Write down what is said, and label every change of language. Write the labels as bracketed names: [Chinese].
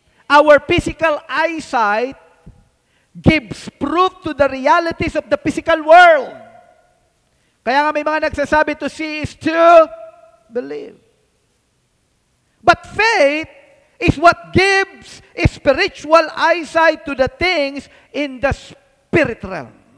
[English] Our physical eyesight gives proof to the realities of the physical world. [Filipino] Kaya nga may mga nagsasabi, [English] to see is to believe. But faith is what gives a spiritual eyesight to the things in the spirit realm.